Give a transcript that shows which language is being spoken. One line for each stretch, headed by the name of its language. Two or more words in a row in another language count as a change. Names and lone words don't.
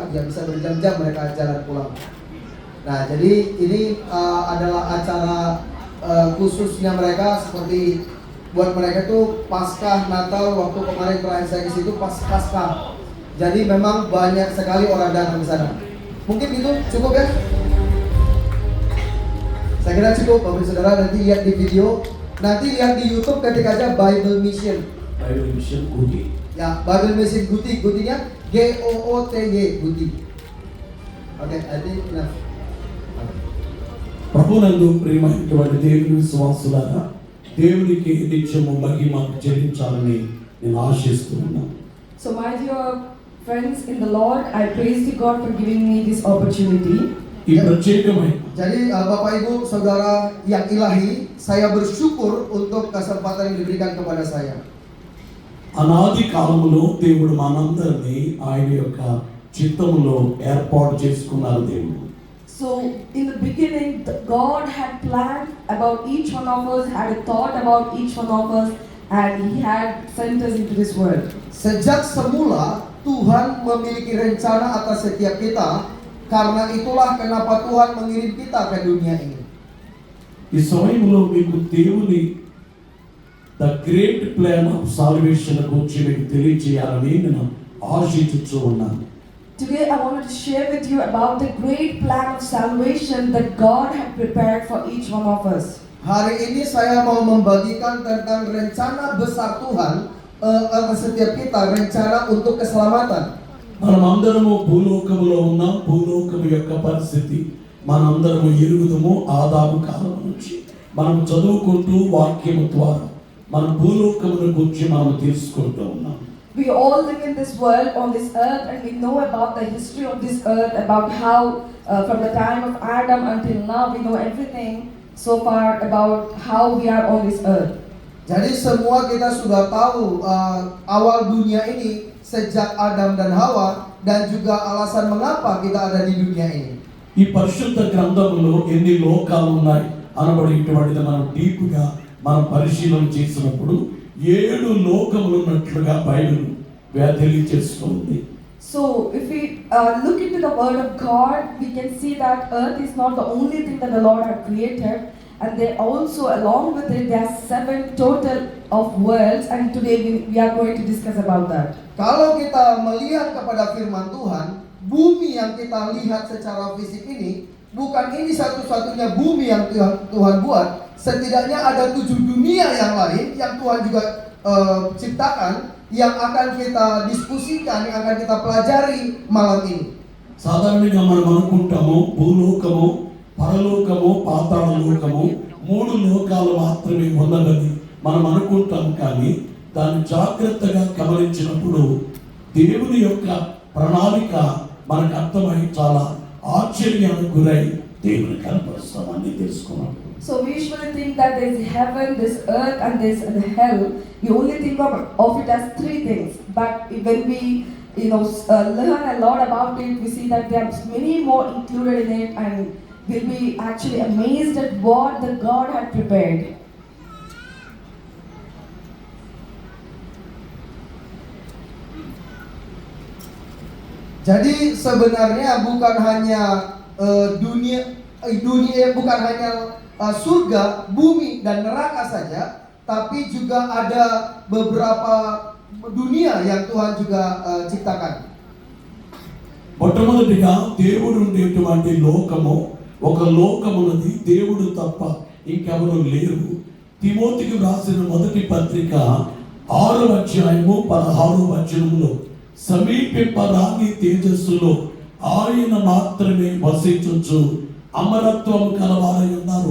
Indonesian: Ya bisa berjam-jam mereka jalan pulang. Nah, jadi ini adalah acara khususnya mereka, seperti buat mereka tuh Paskah Natal. Waktu kemarin terakhir saya ke situ pas Paskah. Jadi memang banyak sekali orang datang ke sana. Mungkin itu cukup ya? Saya kira cukup, Bapak Saudara. Nanti lihat di video, nanti lihat di YouTube ketika aja Bible Mission. Bible Mission Guti. Ya, Bible Mission Guti, Gutinya GOOTY, Guti. Oke, nanti enough.
Telugu: ప్రభునందు ప్రియమైనటువంటి దేవుని విశ్వాసులారా, దేవునికి నిత్యము మహిమ చెల్లించాలని నేను ఆశిస్తూ ఉన్నాను.
English: So my dear friends in the Lord, I praise to God for giving me this opportunity.
Telugu: ఈ ప్రత్యేకమైన
Indonesian: Jadi Bapak Ibu Saudara yang ilahi, saya bersyukur untuk kesempatan yang diberikan kepada saya.
Telugu: అనాది కాలములో దేవుడు మనందరినీ ఆయన యొక్క చిత్తములో ఏర్పాటు చేసుకున్నారు దేవుడు.
English: So in the beginning, God had planned about each one of us, had a thought about each one of us, and He had sent us into this world.
Indonesian: Sejak semula Tuhan memiliki rencana atas setiap kita. Karena itulah kenapa Tuhan mengirim kita ke dunia ini.
Telugu: ఈ సమయంలో మీకు దేవుని
English: the great plan of salvation
Telugu: గురించి మీకు తెలియజేయాలని నేను ఆశించుచూ ఉన్నాను.
English: Today I wanted to share with you about the great plan of salvation that God had prepared for each one of us.
Indonesian: Hari ini saya mau membagikan tentang rencana besar Tuhan atas setiap kita, rencana untuk keselamatan.
Telugu: మనమందరము భూలోకములో ఉన్నాం. భూలోకము యొక్క పరిస్థితి మనందరము ఎరుగుదము. ఆదాము కాలం నుంచి మనం చదువుకుంటూ వాక్యము ద్వారా మన భూలోకమును గురించి మనం తెలుసుకుంటూ ఉన్నాం.
English: We all live in this world, on this earth, and we know about the history of this earth, about how from the time of Adam until now, we know everything so far about how we are on this earth.
Indonesian: Jadi semua kita sudah tahu awal dunia ini sejak Adam dan Hawa, dan juga alasan mengapa kita ada di dunia ini.
Telugu: ఈ పరిశుద్ధ గ్రంథంలో ఎన్ని లోకాలు ఉన్నాయి అనబడేటువంటిది మనం డీప్గా మనం పరిశీలన చేసినప్పుడు 7 లోకములు ఉన్నట్లుగా బైబిల్ తెలియజేస్తుంది.
English: So if we look into the word of God, we can see that earth is not the only thing that the Lord had created, and they also along with it there are 7 total of worlds, and today we are going to discuss about that.
Indonesian: Kalau kita melihat kepada firman Tuhan, bumi yang kita lihat secara fisik ini bukan ini satu-satunya bumi yang Tuhan buat. Setidaknya ada 7 dunia yang lain yang Tuhan juga ciptakan, yang akan kita diskusikan, yang akan kita pelajari malam ini.
Telugu: సాధారణంగా మనం అనుకుంటాము భూలోకము, పరలోకము, పాతాళ లోకము 3 లోకాలు మాత్రమే ఉన్నదని మనం అనుకుంటాం. కానీ దాన్ని జాగ్రత్తగా గమనించినప్పుడు దేవుని యొక్క ప్రణాళిక మనకు అర్థమై చాలా ఆశ్చర్యానికి గురై దేవుని కనపరుస్తామని తెలుసుకున్నాం.
English: So we usually think that there is heaven, this earth, and this hell. We only think of it as 3 things. But when we learn a lot about it, we see that there are many more included in it, and we'll be actually amazed at what the God had prepared.
Indonesian: Jadi sebenarnya bukan hanya dunia bukan hanya surga, bumi dan neraka saja, tapi juga ada beberapa dunia yang Tuhan juga ciptakan.
Telugu: మొట్టమొదటిగా దేవుడు ఉండేటువంటి లోకము, ఒక లోకమున్నది, దేవుడు తప్ప ఇంకెవరూ లేరు. తిమోతికి వ్రాసిన మొదటి పత్రిక 6వ అధ్యాయము 16వ వచనములో సమీపింపరాని తేజస్సులో ఆయన మాత్రమే వసించుచు అమరత్వం కలవారై ఉన్నారు.